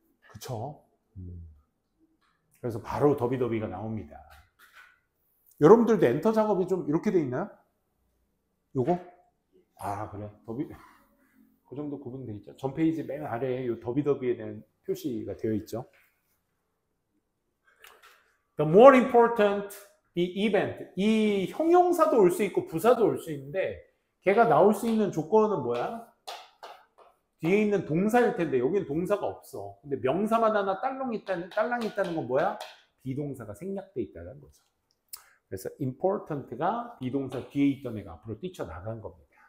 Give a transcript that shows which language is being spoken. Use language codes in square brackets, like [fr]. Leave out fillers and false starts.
[ko] 그쵸? 그래서 바로 더비더비가 나옵니다. 여러분들도 엔터 작업이 좀 이렇게 돼 있나요? 요거? 아, 그래. 그 정도 구분돼 있죠. 전 페이지 맨 아래에 요 더비더비에 대한 표시가 되어 있죠. [en] The more important the event. [ko] 이 형용사도 올 수 있고 부사도 올 수 있는데 걔가 나올 수 있는 조건은 뭐야? 뒤에 있는 동사일 텐데 여기는 동사가 없어. 근데 명사만 하나 딸랑이 있다는 건 뭐야? 비동사가 생략돼 있다는 거죠. 그래서 important가 비동사 뒤에 있던 애가 앞으로 뛰쳐나간 겁니다.